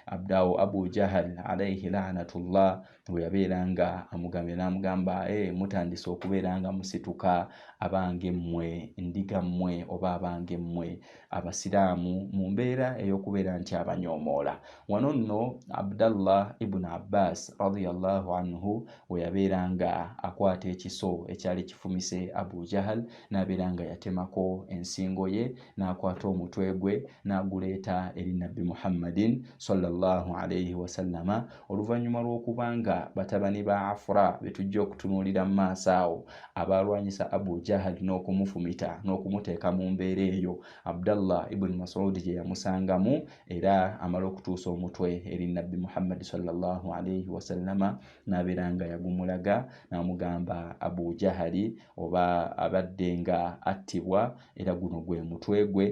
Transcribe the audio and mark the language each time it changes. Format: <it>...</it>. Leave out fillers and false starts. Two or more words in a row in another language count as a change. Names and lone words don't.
<lg>Abu Jahal</lg> <ar>عليه لعنة الله</ar> <lg>bwe yabeeranga amugambye n'amugamba mutandise okubeera nga musituka abange mmwe ndiga mmwe oba abange mmwe abasiraamu mu mbeera ey'okubeera nti abanyoomoola. Wano nno Abdallah ibn Abbas</lg> <ar>رضي الله عنه</ar> <lg>we yabeeranga akwata ekiso ekyali kifumise Abu Jahal n'abeera yatemako ensingo ye n'akwata omutwe gwe n'aguleeta eri Nabbi Muhammadin</lg> <ar>صلى الله عليه وسلم.</ar> <lg>Oluvannyuma lw'okubanga batabani ba Afra betujja okutunuulira mu maaso awo abalwanyisa Abu Jahal n'okumufumita n'okumuteeka mu mbeera eyo, Abdallah ibn Mas'ud gye yamusangamu era amala okutuusa omutwe eri Nabbi Muhammad</lg> <ar>صلى الله عليه وسلم</ar> <lg>n'abeera yagumulaga n'amugamba Abu Jahali oba abadde nga attibwa era guno gwe mutwe gwe.</lg>